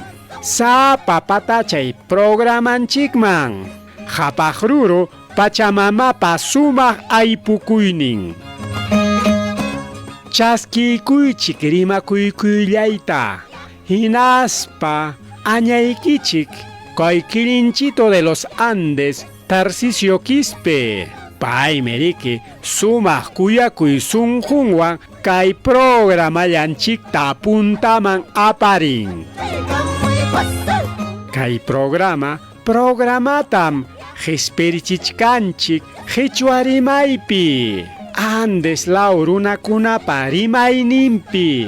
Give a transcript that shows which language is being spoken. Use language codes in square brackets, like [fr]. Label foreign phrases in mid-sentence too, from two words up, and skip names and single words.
[qu] Sapa patachay programanchikman. Hapaq ruru Pachamamapa sumaq aypukuynin. Chaskikuychik rimakuykuylayta. Hinaspa añaykichik kay Kirinchito de los Andes Tarcisio Quispe. Pay meriki sumaq kuyakuy sunqunwan kay programallanchikta puntaman aparin. Kay programatam qhispirichichkanchik qhichwa rimaypi, Andes law runakunapa rimayninpi.